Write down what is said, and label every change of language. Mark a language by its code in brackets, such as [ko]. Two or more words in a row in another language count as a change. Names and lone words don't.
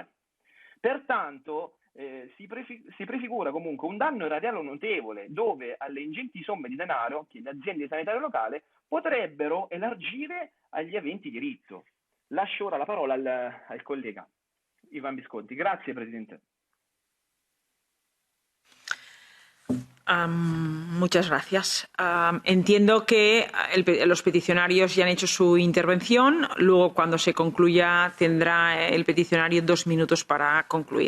[it] Pertanto si prefigura comunque un danno erariale notevole, dove alle ingenti somme di denaro che le aziende sanitarie locali potrebbero elargire agli aventi diritto. Lascio ora la parola al collega Ivan Visconti. Grazie, Presidente. [es] Muchas gracias. Entiendo que los peticionarios ya han hecho su intervención. Luego, cuando se concluya, tendrá el peticionario 2 minutos para concluir.